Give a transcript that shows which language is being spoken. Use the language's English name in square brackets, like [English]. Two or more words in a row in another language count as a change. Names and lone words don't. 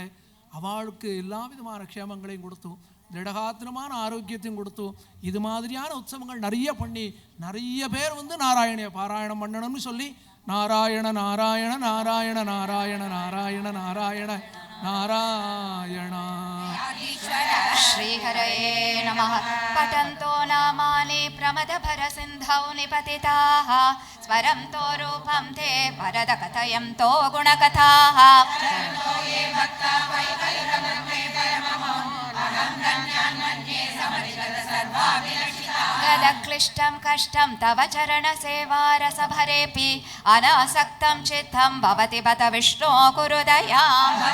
[Tamil] அவளுக்கு எல்லா விதமான க்ஷேமங்களையும் கொடுத்தோம், திடகாத்திரமான ஆரோக்கியத்தையும் கொடுத்தோம். இது மாதிரியான உற்சவங்கள் நிறைய பண்ணி நிறைய பேர் வந்து நாராயணிய பாராயணம் பண்ணணும்னு சொல்லி நாராயண நாராயண நாராயண நாராயண நாராயண நாராயண நாராயணா. [Sanskrit] श्रीहरये नमः. पठन्तो नामानि प्रमदभरसिन्धौ निपतिताः, स्वरन्तो रूपं ते वरदकथयन्तो गुणकथाः. गदक्लिष्टं कष्टं तव चरणसेवारसभरेऽपि अनासक्तं चित्तं भवति बत विष्णो कुरु दयाम्.